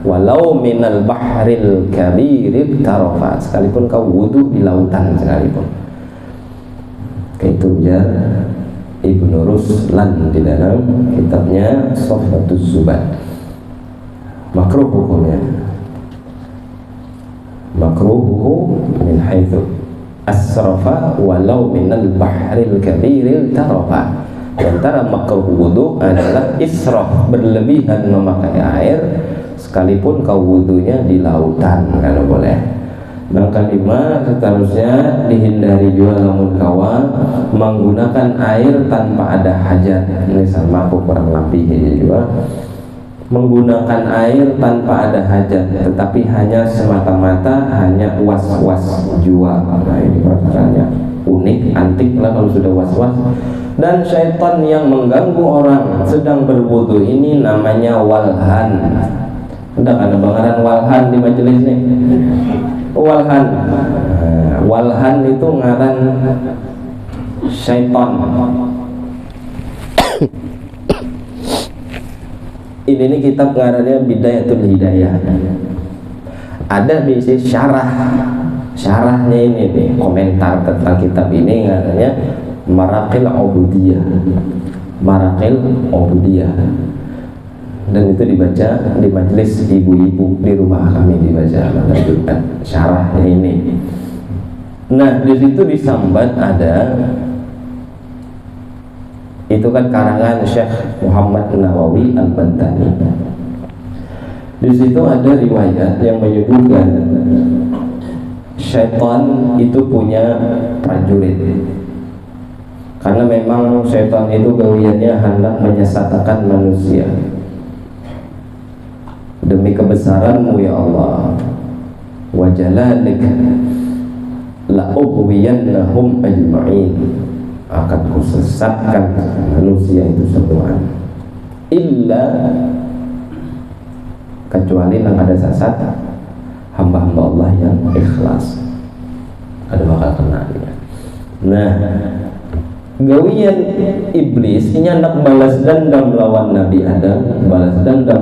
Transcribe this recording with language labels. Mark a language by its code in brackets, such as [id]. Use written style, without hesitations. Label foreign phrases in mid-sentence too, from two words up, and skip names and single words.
[ar] Walau minal bahril kabirib tarofa, [id] sekalipun kau wudu di lautan sekalipun. Itu ya Ibnu Ruslan di dalam kitabnya Sofwatus Zubat. Makruh hukumnya, makruh [ar] min haitsu asrafa walau minal bahril kabiril tarofa. [id] Antara makruh wudu adalah israf, berlebihan memakai air sekalipun kau wudunya di lautan, kalau boleh. [bjn] Dan kelima, seterusnya dihindari juga lamun kawan menggunakan air tanpa ada hajat. Ini sama aku kurang lebih juga menggunakan air tanpa ada hajat, tetapi hanya semata-mata hanya was-was jua. [id] Nah, ini perkaranya unik, antik lah kalau sudah was-was. Dan syaitan yang mengganggu orang sedang berwudu ini namanya walhan. [bjn] Udah ada bangaran walhan di majelis nih. Walhan. Walhan itu ngaran syaitan. Ini nih kitab ngarannya Bidayatul Hidayah. [id] Ada di sini syarahnya ini nih, komentar tentang kitab ini ngarannya Maraqil Ubudiyah. Maraqil Ubudiyah. Dan itu dibaca di majelis ibu-ibu di rumah kami, dibaca melanjutkan syarahnya ini. [bjn] Nah, di situ disambat ada itu kan karangan Syekh Muhammad Nawawi Al-Bantani. [id] Di situ ada riwayat yang menyebutkan syaitan itu punya prajurit. [bjn] Karena memang syaitan itu gawiannya hendak menyesatkan manusia. [id] Demi kebesaranmu [ar] ya Allah, wa jalalik la ughwiyannahum ajma'in, [id] akan kusesatkan manusia itu semua, illa, kecuali yang ada sesat hamba-hamba Allah yang ikhlas, ada bakal kena dia. [bjn] Nah, gawian iblis ini hendak balas dendam lawan Nabi Adam, balas dendam